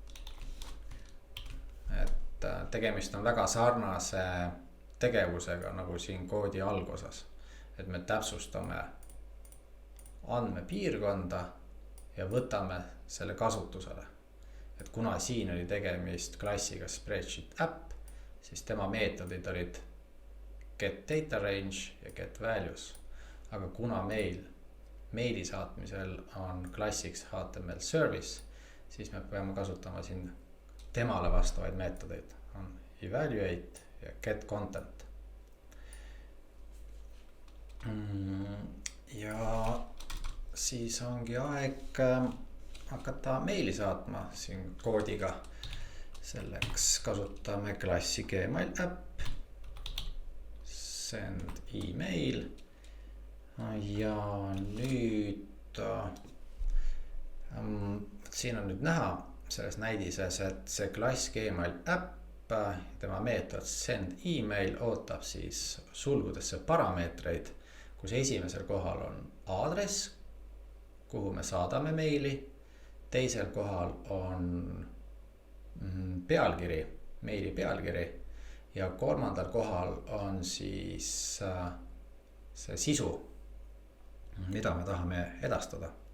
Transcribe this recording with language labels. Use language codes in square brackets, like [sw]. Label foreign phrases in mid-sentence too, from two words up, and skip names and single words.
[et] Et tegemist on väga sarnase tegevusega nagu siin koodi algosas, et me täpsustame andmepiirkonda ja võtame selle kasutusele. Et kuna siin oli tegemist klassiga [en] spreadsheet app, [et] siis tema meetodid olid [en] get data range [et] ja [en] get values. [et] Aga kuna meil meili saatmisel on klassiks [en] HTML service, [et] siis me peame kasutama siin temale vastavaid meetodeid. On evaluate ja [en] get content. [et] Ja siis ongi aeg hakata meili saatma siin koodiga. Selleks kasutame klassi [en] Gmail app, send email [et] ja nüüd siin on nüüd näha selles näidises, et see klass [en] Gmail app, [et] tema meetod [en] send email [et] ootab siis sulgudesse parameetreid, kus esimesel kohal on aadress, kuhu me saadame meili, teisel kohal on pealkiri, meili pealkiri ja kolmandal kohal on siis see sisu, mida me tahame edastada.